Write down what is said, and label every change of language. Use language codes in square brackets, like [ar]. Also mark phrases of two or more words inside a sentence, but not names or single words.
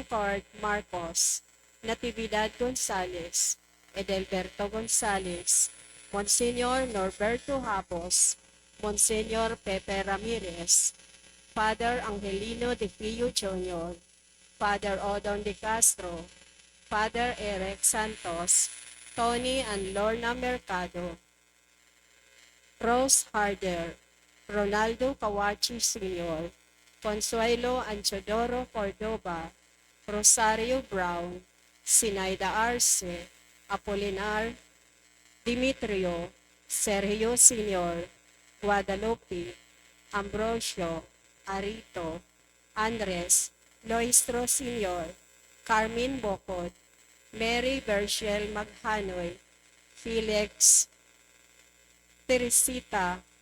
[en] Cord Marcos, Natividad Gonzales, Edelberto Gonzales, Monsignor Norberto Habos, Monsignor Pepe Ramirez, Father Angelino de Fio Jr., Father Odon de Castro, Father Eric Santos, Tony and Lorna Mercado, Rose Harder, Ronaldo Kawachi Sr., Consuelo Anchodoro Cordova, Rosario Brown, Sinaida Arce, Apolinar, Dimitrio, Sergio Sr., Guadalupe, Ambrosio, Arito, Andres, Loistro Sr., Carmen Bocod, Mary Bershel Maghanoy, Felix, Teresita,